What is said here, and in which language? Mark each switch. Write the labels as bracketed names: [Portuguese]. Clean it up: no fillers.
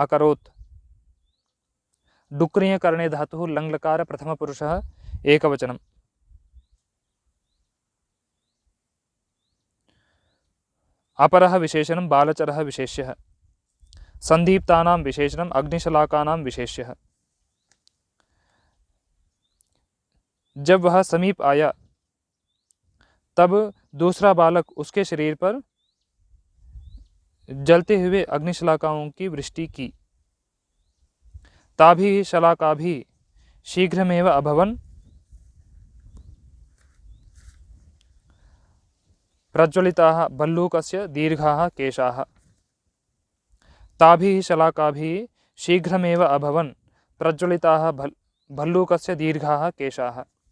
[Sanskrit] अकरोत् डुक्रियकरणे धातुः लङ्लकार प्रथमपुरुषः एकवचनम्। अपरः विशेषणं बालचरः विशेष्यः। सन्दीप्तानां विशेषणम् अग्निशलाकानां विशेष्यः। [Hindi] जब वह समीप आया तब दूसरा बालक उसके शरीर पर जलते हुए अग्निशलाकाओं की वृष्टि की। [Sanskrit] ताभिः शलाकाभिः शीघ्रमेव अभवन् प्रज्वलिताः भल्लूकस्य दीर्घाः केशाः। ताभिः शलाकाभिः शीघ्रमेव अभवन् प्रज्वलिताः भल्लूकस्य दीर्घाः केशाः।